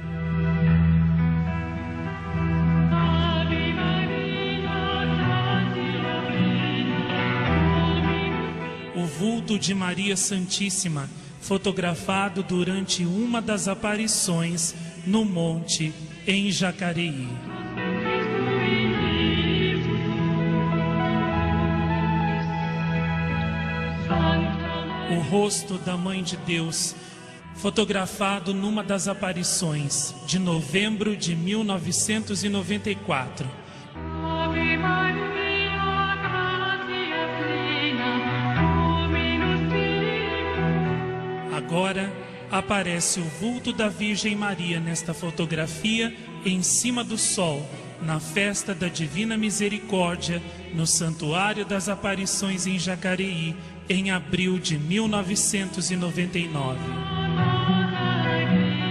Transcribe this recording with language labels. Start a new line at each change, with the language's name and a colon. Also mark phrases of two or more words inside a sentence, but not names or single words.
Portuguese: O vulto de Maria Santíssima, fotografado durante uma das aparições no monte em Jacareí. O rosto da Mãe de Deus, fotografado numa das aparições de novembro de 1994.
Latin: Ave Maria, gratia plena, Dominus tecum.
Portuguese: Agora aparece o vulto da Virgem Maria nesta fotografia em cima do sol, na festa da Divina Misericórdia, no Santuário das Aparições em Jacareí, em abril de 1999.